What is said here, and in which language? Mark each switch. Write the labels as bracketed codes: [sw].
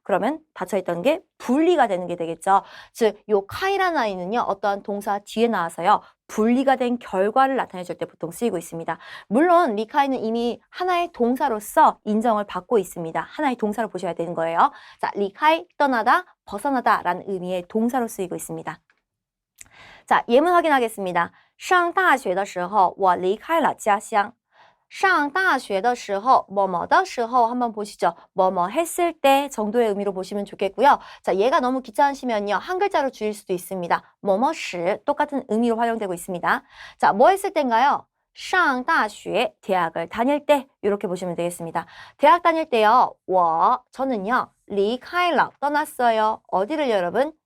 [ko] 그러면 닫혀있던 게 분리가 되는 게 되겠죠. 즉, 요 카이라는 아이는요, 어떠한 동사 뒤에 나와서요, 분리가 된 결과를 나타내줄 때 보통 쓰이고 있습니다. 물론 리카이는 이미 하나의 동사로서 인정을 받고 있습니다. 하나의 동사로 보셔야 되는 거예요. 자, 리카이, 떠나다, 벗어나다 라는 의미의 동사로 쓰이고 있습니다. 자, 예문 확인하겠습니다. [zh] 上大学的时候我离开了家乡上大学的时候 [ko] 뭐뭐 [zh] 的时候한번 보시죠. [ko] 뭐뭐 했을 때 정도의 의미로 보시면 좋겠고요. 자, 얘가 너무 귀찮으시면요. 한 글자로 줄일 수도 있습니다. 뭐뭐시 똑같은 의미로 활용되고 있습니다. 자, 뭐 했을 때인가요? 上大学 대학을 다닐 때 이렇게 보시면 되겠습니다. 대학 다닐 때요. 저는요. 离开了 떠났어요. 어디를 여러분?